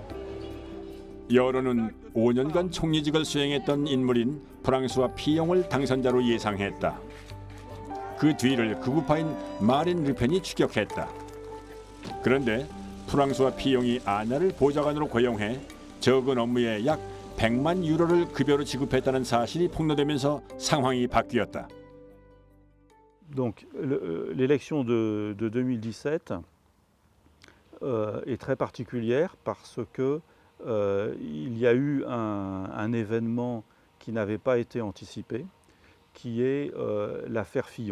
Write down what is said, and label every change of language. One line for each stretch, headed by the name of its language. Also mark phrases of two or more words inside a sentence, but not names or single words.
Korean: 여론은 5년간 총리직을 수행했던 인물인 프랑스와 피용을 당선자로 예상했다. 그 뒤를 극우파인 마린 르펜이 추격했다. 그런데 프랑스와 피용이 아내를 보좌관으로 고용해 적은 업무에 약 100만 유로를 급여로 지급했다는 사실이 폭로되면서 상황이 바뀌었다.
French: Donc l'élection de 2017 est très particulière parce que il y a eu un événement qui n'avait pas été anticipé, qui est l'affaire Fillon.